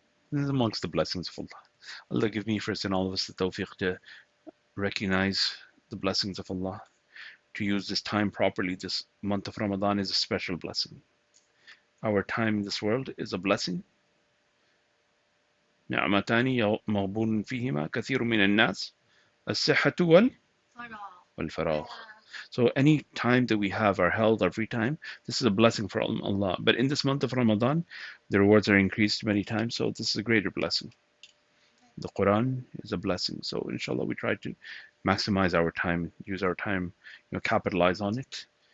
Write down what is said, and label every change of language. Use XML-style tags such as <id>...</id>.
<en>This is amongst the blessings of Allah. Allah give me first and all of us the tawfiq to recognize the blessings of Allah, to use this time properly. This month of Ramadan is a special blessing. Our time in this world is a blessing.</en> <ar>نعمتان مغبون فيهما كثير من الناس الصحة والفراغ.</ar> <en>So any time that we have our health, our free time, this is a blessing from Allah. But in this month of Ramadan, the rewards are increased many times, so this is a greater blessing. The Quran is a blessing. So inshallah we try to maximize our time, use our time, capitalize on it.</en>